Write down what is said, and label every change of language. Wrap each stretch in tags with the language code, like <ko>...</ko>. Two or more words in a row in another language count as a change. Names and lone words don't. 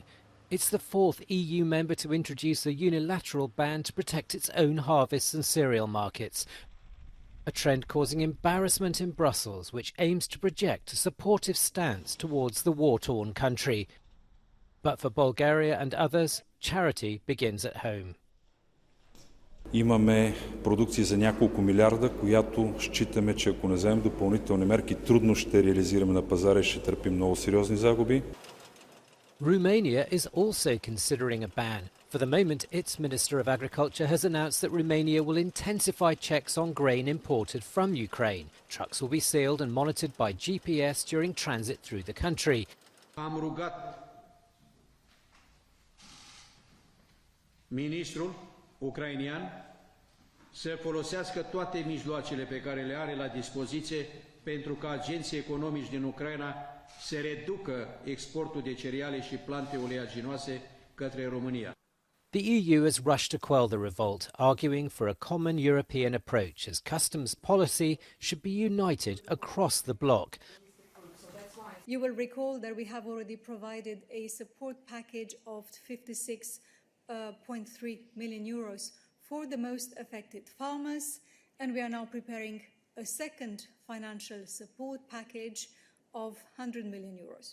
<en>It's the fourth EU member to introduce a unilateral ban to protect its own harvests and cereal markets, a trend causing embarrassment in Brussels, which aims to project a supportive stance towards the war-torn country. But for Bulgaria and others, charity begins at home.</en> <bg>Имаме продукция за няколко милиарда, която считаме, че ако не вземем допълнителни мерки, трудно ще реализираме на пазара и ще търпим много сериозни загуби.</bg> <en>Romania is also considering a ban. For the moment, its Minister of Agriculture has announced that Romania will intensify checks on grain imported from Ukraine. Trucks will be sealed and monitored by GPS during transit through the country.</en> <ro>Am rugat ministrul ucrainean să folosească toate mijloacele pe care le are la dispoziție pentru ca agenții economici din Ucraina să reducă exportul de cereale și plante oleaginoase către România.</ro> <en>The EU has rushed to quell the revolt, arguing for a common European approach, as customs policy should be united across the bloc. You will recall that we have already provided a support package of 56.3 million euros for the most affected farmers, and we are now preparing a second financial support package of 100 million euros.</en>